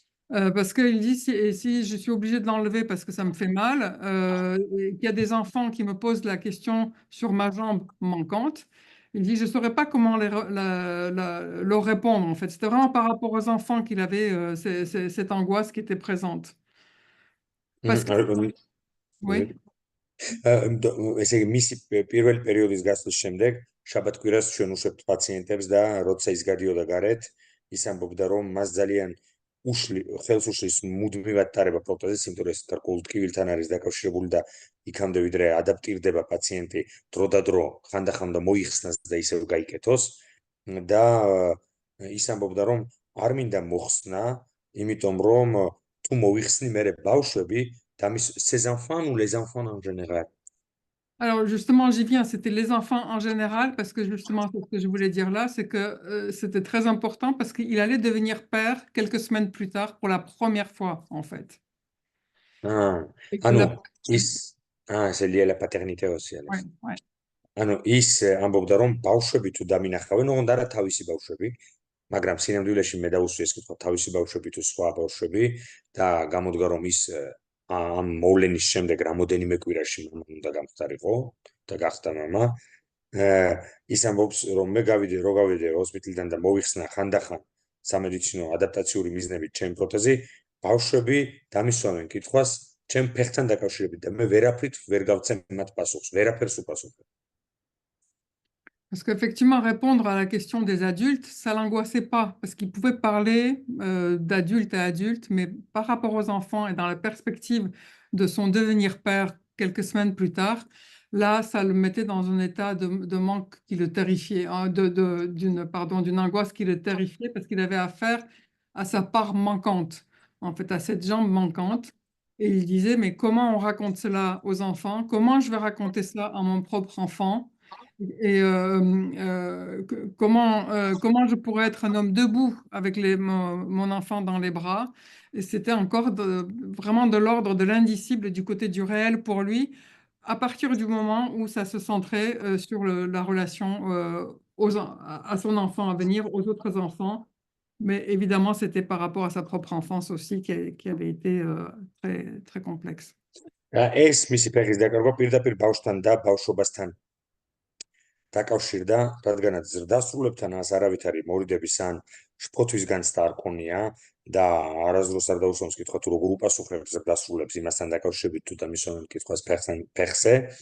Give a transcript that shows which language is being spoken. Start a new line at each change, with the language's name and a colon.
French: Parce qu'il dit, si je suis obligée de l'enlever parce que ça me fait mal, et qu'il y a des enfants qui me posent la question sur ma jambe manquante, il dit, je ne saurais pas comment leur répondre, en fait. C'était vraiment par rapport aux enfants qu'il avait cette angoisse qui était présente. Parce que, oui.
Georgian: ესე იგი მისი პირველი პერიოდის გასვლის შემდეგ შაბათ-კვირას ჩვენ უშვებთ პაციენტებს და როცა ის გადიოდა გარეთ, ის ამბობდა, რომ მას ძალიან ხელს უშლის მუდმივად ტარება პროთეზის, იმიტომ რომ ეს გარკვეულ ტკივილთან არის დაკავშირებული და იქამდე ვიდრე ადაპტირდება პაციენტი დროდადრო ხანდახანდა მოიხსნას და ისევ გაიკეთოს და ის ამბობდა, რომ არ მინდა მოხსნა, იმიტომ რომ თუ მოიხსნი მერე ბავშვები
French: ces enfants ou les enfants en général? Alors justement, j'y viens, c'était les enfants en général, parce que justement, ce que je voulais dire là, c'est que c'était très important parce qu'il allait devenir père quelques semaines plus tard pour la première fois, en fait. Et que c'est lié à la paternité aussi. Ouais, ouais.
Georgian: ის ამბობდა, რომ ბავშვები თუ დამინახავენ, ოღონდ არა თავისი ბავშვები, მაგრამ სინამდვილეში მე დაუსვიეს კითხვა თავისი ბავშვები თუ სხვა ბავშვები და გამოდგა, რომ ის ამ მოვლენის შემდეგ რამოდენიმე კვირაში მამა უნდა გამხდარიყო და გახდა მამა. ის ამბობს, რომ მე გავიდე ჰოსპიტალიდან და მოვიხსნა ხანდახან სამედიცინო ადაპტაციური მიზნებით ჩემი პროთეზი, ბავშვები დამისვამენ კითხვას ჩემ ფეხთან დაკავშირებით და მე ვერაფრით ვერ გავცემ მათ პასუხს, ვერაფერს უპასუხებ.
French: Parce qu'effectivement, répondre à la question des adultes, ça l'angoissait pas, parce qu'il pouvait parler d'adulte à adulte, mais par rapport aux enfants et dans la perspective de son devenir père quelques semaines plus tard, là, ça le mettait dans un état de manque qui le terrifiait, hein, d'une angoisse qui le terrifiait, parce qu'il avait affaire à sa part manquante, en fait, à cette jambe manquante. Et il disait, mais comment on raconte cela aux enfants? Comment je vais raconter cela à mon propre enfant? Et comment je pourrais être un homme debout avec mon enfant dans les bras? Et c'était encore vraiment de l'ordre de l'indicible du côté du réel pour lui, à partir du moment où ça se centrait sur la relation à son enfant à venir, aux autres enfants. Mais évidemment, c'était par rapport à sa propre enfance aussi qui avait été très, très complexe.
Georgian: ეს მისი ფეხის დაკარგვა პირდაპირ ბავშვთან და ბავშვობასთან დაკავშირდა, რადგანაც ზრდასრულებთან არავითარი მორიდების ან შფოთვის განცდა არ ქონია და არასდროს არ დაუსვამს კითხვა თუ როგორ უპასუხებს ზრდასრულებს იმასთან დაკავშირებით თუ დამისვამენ კითხვას ფეხზე,